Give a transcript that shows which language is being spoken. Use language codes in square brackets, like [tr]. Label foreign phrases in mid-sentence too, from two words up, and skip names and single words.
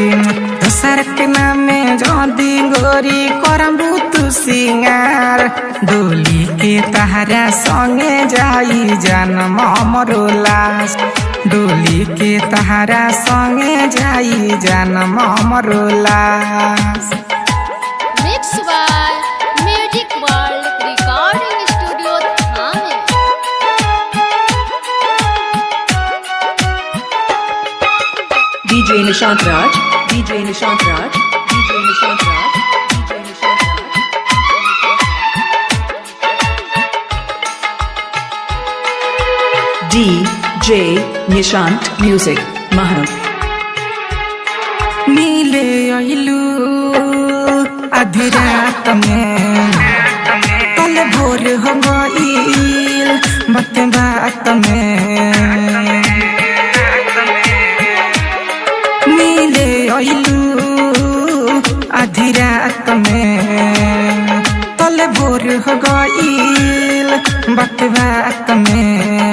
[bho] दोसर के नामे जदी गोरी करबू तू सिंगार, डोली के तहारा संगे जाई जनम हमरो लाश, डोली के तहारा संगे जाई जनम हमरो लाश। [en] Mixed by Music World Recording Studio Thane। DJ Nishant Raj, DJ Nishant Raj, DJ Nishant Raj, DJ Nishant Raj. DJ Nishant Music Maharan. [bho] नीले अइलू आधी रात में, कल भोर हो गईल बात बात में। नीले अइलू आधी रात में, कल भोर हो गईल बात बात में।